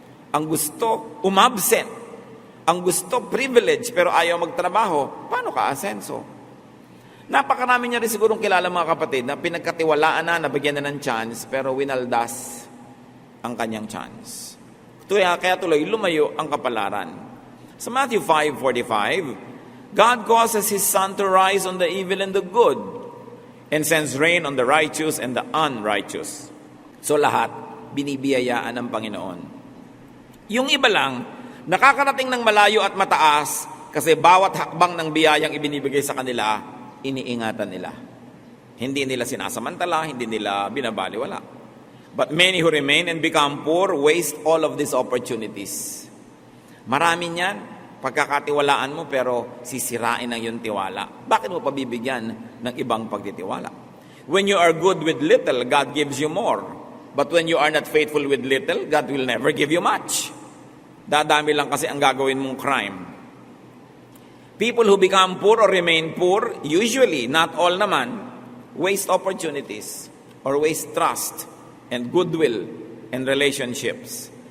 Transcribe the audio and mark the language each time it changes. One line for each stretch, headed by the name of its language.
Filipino: Ang gusto, umabsent. Ang gusto, privilege, pero ayaw magtrabaho. Paano ka asenso? Napakarami niya rin sigurong kilala mga kapatid na pinagkatiwalaan na, nabigyan na ng chance, pero winaldas ang kanyang chance. Kaya tuloy, lumayo ang kapalaran.
English: Sa Matthew 5:45, God causes His sun to rise on the evil and the good, and sends rain on the righteous and the unrighteous.
Filipino: So lahat, binibiyayaan ng Panginoon. Yung iba lang, nakakarating ng malayo at mataas, kasi bawat hakbang ng biyayang ibinibigay sa kanila, iniingatan nila. Hindi nila sinasamantala, hindi nila binabaliwala.
English: But many who remain and become poor waste all of these opportunities.
Filipino: Marami niyan, pagkakatiwalaan mo pero sisirain ang iyong tiwala. Bakit mo pabibigyan ng ibang pagtitiwala?
English: When you are good with little, God gives you more. But when you are not faithful with little, God will never give you much.
Filipino: Dadami lang kasi ang gagawin mong crime.
English: People who become poor or remain poor, usually, not all naman, waste opportunities or waste trust and goodwill and relationships.